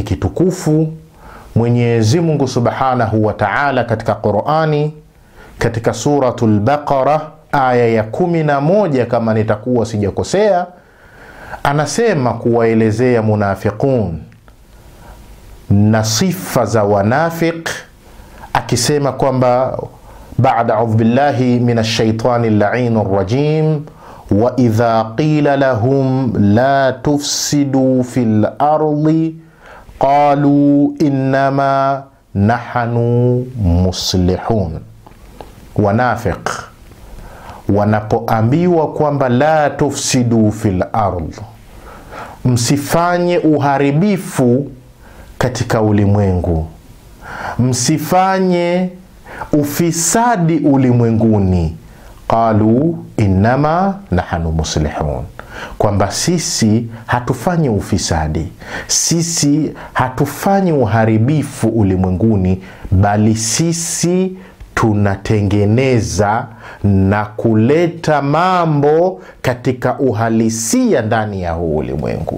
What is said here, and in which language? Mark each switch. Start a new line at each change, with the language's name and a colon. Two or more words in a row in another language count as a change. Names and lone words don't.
Swahili: kitukufu, Mwenyezi Mungu
Arabic: سبحانه وتعالى
Swahili: katika Qur'ani, katika suratul Baqara aya ya 11 kama nitakuwa sijakosea, anasema kuwaelezea munafiqun na sifa za wanafiq, akisema kwamba baada
Arabic: أعوذ بالله من الشيطان اللعين الرجيم, وإذا قيل لهم لا تفسدوا في الأرض قالوا إنما نحن مصلحون.
Swahili: Wanafiq wanapoambiwa kwamba
Arabic: لا تفسدوا في الأرض,
Swahili: msifanye uharibifu katika ulimwengu, msifanye ufisadi ulimwenguni,
Arabic: قالوا إنما نحن مصلحون,
Swahili: kwamba sisi hatufanyi ufisadi, sisi hatufanyi uharibifu ulimwenguni, bali sisi tunatengeneza na kuleta mambo katika uhalisia ndani ya huu ulimwengu.